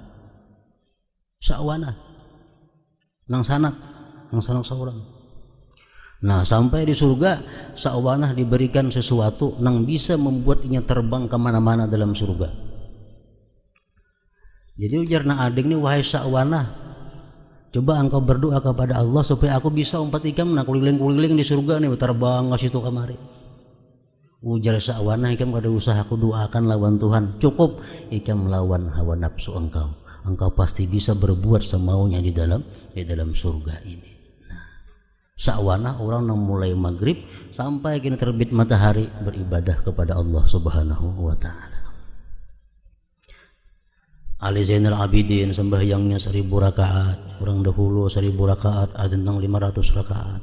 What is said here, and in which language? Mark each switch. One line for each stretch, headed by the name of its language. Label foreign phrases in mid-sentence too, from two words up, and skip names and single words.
Banjar: Nang sanak seorang.
Indonesian: Nah, sampai di surga Syahwanah diberikan sesuatu yang bisa membuatnya terbang kemana-mana dalam surga. Jadi ujar na adik nih, wahai Syahwanah, coba engkau berdoa kepada Allah supaya aku bisa umpat ikam nak keliling-keliling di surga nih, terbang ke situ kemari.
Banjar: Ujar Syahwanah, ikam kada usah aku doakan lawan Tuhan, cukup ikam melawan hawa nafsu engkau.
Indonesian: Engkau pasti bisa berbuat semaunya di dalam surga ini. Nah, Syahwanah orang yang mulai maghrib sampai kini terbit matahari beribadah kepada Allah
Arabic: Subhanahu wa taala.
Indonesian: Ali Zainal Abidin sembahyangnya 1000 rakaat, orang dahulu 1000 rakaat, ada tentang 500 rakaat.